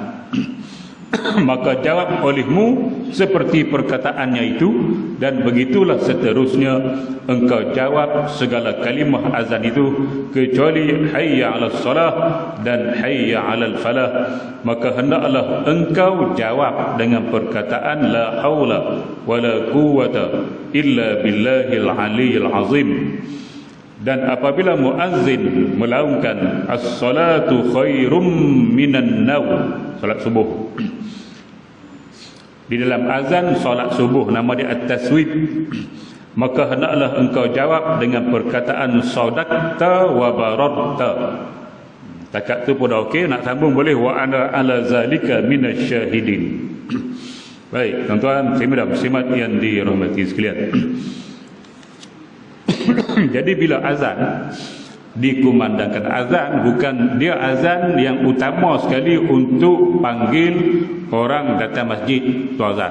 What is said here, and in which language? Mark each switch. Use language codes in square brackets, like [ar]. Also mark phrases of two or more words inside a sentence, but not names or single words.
[ms] Maka jawab olehmu seperti perkataannya itu, dan begitulah seterusnya engkau jawab segala kalimah azan itu, kecuali [ar] حي على الصلاة [ms] dan [ar] حي على الفلاح. [ms] Maka hendaklah engkau jawab dengan perkataan [ar] لا حول ولا قوة إلا بالله العلي العظيم. [ms] Dan apabila muazzin melaungkan [ar] الصلاة خير من النوم, [ms] salat subuh, di dalam azan solat subuh nama dia at-taswib, maka hendaklah engkau jawab dengan perkataan [ar] صدقت وبررت. [ms] Takat tu pun dah okey, nak sambung boleh, [ar] وأنا على ذلك من الشاهدين. [ms] Baik tuan-tuan muslimat yang dirahmati sekalian. Jadi bila azan dikumandangkan, azan bukan dia azan yang utama sekali untuk panggil orang datang masjid tu azan.